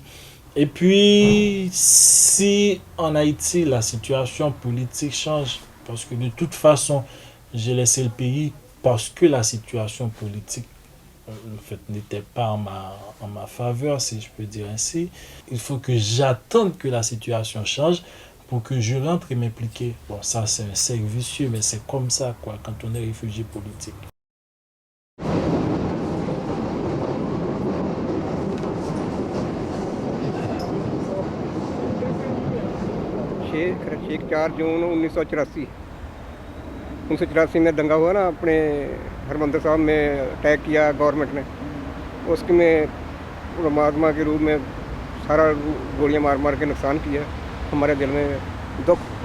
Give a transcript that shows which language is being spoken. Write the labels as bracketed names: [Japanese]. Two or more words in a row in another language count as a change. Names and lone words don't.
[French] Et puis, si en Haïti la situation politique change, parce que de toute façon, j'ai laissé le pays parce que la situation politique en fait, n'était pas en ma faveur, si je peux dire ainsi. Il faut que j'attende que la situation change pour que je rentre et m'impliquer. Bon, ça, c'est un cercle vicieux, mais c'est comme ça, quoi, quand on est réfugié politique. [Hindi] शेख 4 जून 1984 1984 में दंगा हुआ ना अपने हरमंदिर साहब में अटैक किया गवर्नमेंट ने उसके में महात्मा के रूप में सारा गोलियां मार मार के नुकसान किया हमारे दिल में दुख